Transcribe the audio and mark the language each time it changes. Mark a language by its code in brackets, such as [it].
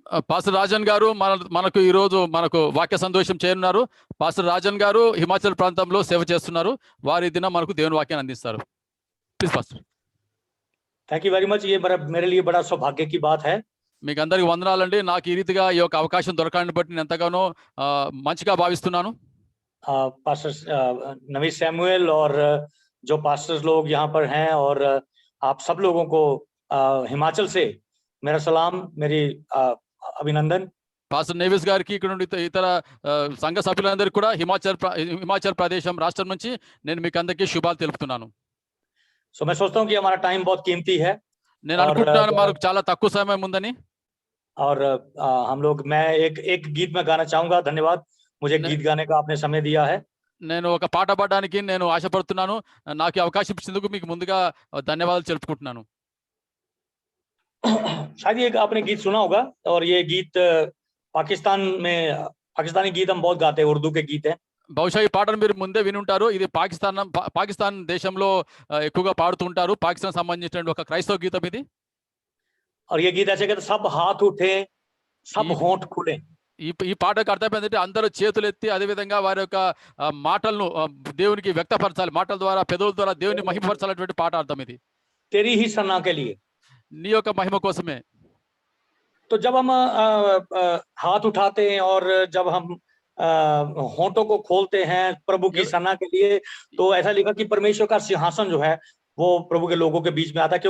[te] Pastor Rajan గారు మనకు ఈ రోజు మనకు వాక్య సందేశం చేయనున్నారు. పాస్టర్ రాజన్ గారు హిమాచల్ ప్రాంతంలో సేవ చేస్తున్నారు. వారి దిన మనకు దేవుని వాక్యాన్ని అందిస్తారు. [en] Please pastor. Thank you very much. [hi] ये मेरे लिए बड़ा सौभाग्य की बात है. [te] మీకు అందరికి వందనాలండి. నాకు ఈ రీతిగా ఈ యొక్క అవకాశం దొరకడాన్ని బట్టి నేను ఎంతగానో మంచిగా భావిస్తున్నాను. [hi] पास्टर नवीन सैमुअल और जो पास्टर्स लोग यहाँ पर हैं और आप सब लोगों को हिमाचल से मेरा सलाम, मेरी అభినందన్. [te] పాస్టర్ నేవిస్ గారికి ఇక్కడ నుండి ఇతర సంఘ సభ్యులందరికీ కూడా హిమాచల్ ప్రదేశం రాష్ట్రం నుంచి నేను మీకు అందరికీ శుభాలు తెలుపుతున్నాను. [hi] సో मैं सोचता हूं कि हमारा टाइम बहुत कीमती है. [te] నేను అనుకుంటున్నాను మనకు చాలా తక్కువ సమయం ఉందని. [hi] और हम लोग मैं एक गीत में गाना चाहूंगा. धन्यवाद, मुझे गीत गाने का आपने समय दिया है. [te] నేను ఒక పాట పాడడానికి నేను ఆశపడుతున్నాను. నాకు ఈ అవకాశం ఇచ్చినందుకు మీకు ముందుగా ధన్యవాదాలు తెలుపుకుంటున్నాను. [hi] शायद ये आपने गीत सुना होगा और ये गीत पाकिस्तानी गीत हम बहुत गाते हैं, उर्दू के गीत हैं. [te] బహుశా ఈ పాటను మీరు ముందే విని ఉంటారు. ఇది పాకిస్తాన్ దేశంలో ఎక్కువగా పాడుతుంటారు. పాకిస్తాన్ సంబంధించిన ఒక క్రైస్తవ గీతం ఇది. [hi] और ये गीत ऐसे कहते सब हाथ उठे सब होंठ खुले. [te] ఈ పాటకు అర్థం ఏంటంటే అందరూ చేతులు ఎత్తి అదే విధంగా వారి యొక్క మాటలను దేవునికి వ్యక్తపరచాలి. మాటల ద్వారా పెదవుల ద్వారా దేవుని మహిమపరచాలనేటువంటి పాట అర్థం ఇది. [hi] तेरी ही सना के लिए, [te] నీ యొక్క మహిమ కోసమే. [hi] तो जब हम हाथ उठाते हैं और जब हम होंठों को खोलते हैं प्रभु की सना के लिए, तो ऐसा लिखा कि परमेश्वर का सिंहासन जो है वो प्रभु के लोगों के बीच में आता है.